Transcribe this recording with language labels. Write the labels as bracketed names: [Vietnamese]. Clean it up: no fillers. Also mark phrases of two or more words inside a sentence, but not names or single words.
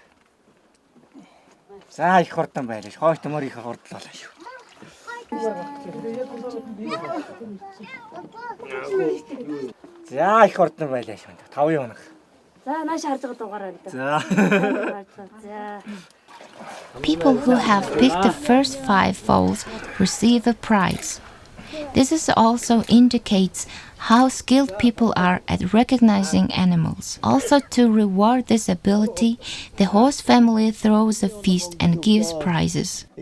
[Mongolian] За их хурдан байлаа. Хойт морь их хурдлуулаа шүү. За их ордон байлаа шүү. 5 явна. За нааш харж байгаа дугаараа энэ. За. За. [English] People who have picked the first 5 foals receive a prize. This is also indicates how skilled people are at recognizing animals. Also, to reward this ability, the horse family throws a feast and gives prizes.